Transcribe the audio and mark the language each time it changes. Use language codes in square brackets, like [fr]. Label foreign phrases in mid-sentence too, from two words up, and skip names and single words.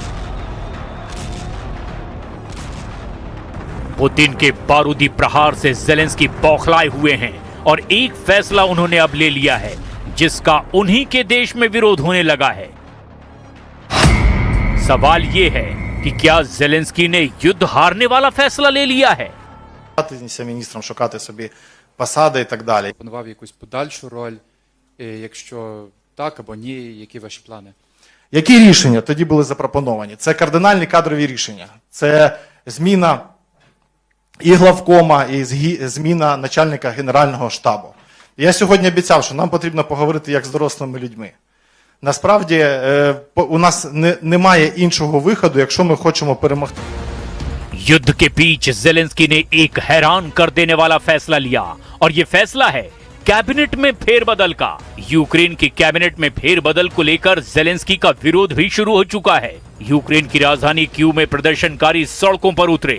[hi] पुतिन के बारूदी प्रहार से ज़ेलेंस्की बौखलाए हुए हैं और एक फैसला उन्होंने अब ले लिया है जिसका उन्हीं के देश में विरोध होने लगा है। सवाल यह है कि क्या ज़ेलेंस्की ने युद्ध हारने वाला फैसला ले लिया है? [uk] Міністрам шукати собі посади і так далі. Планував якусь подальшу роль, якщо так або ні, які ваші плани? Які рішення тоді були запропоновані? Це кардинальні кадрові рішення. Це зміна і главкома, і зміна начальника Генерального штабу. Я сьогодні обіцяв, що нам потрібно поговорити як з дорослими людьми. Насправді, у нас немає іншого виходу, якщо ми хочемо перемогти. [hi] युद्ध के बीच ज़ेलेंस्की ने एक हैरान कर देने वाला फैसला लिया और यह फैसला है कैबिनेट में फेरबदल का। यूक्रेन की कैबिनेट में फेरबदल को लेकर ज़ेलेंस्की का विरोध भी शुरू हो चुका है। यूक्रेन की राजधानी कीव में प्रदर्शनकारी सड़कों पर उतरे।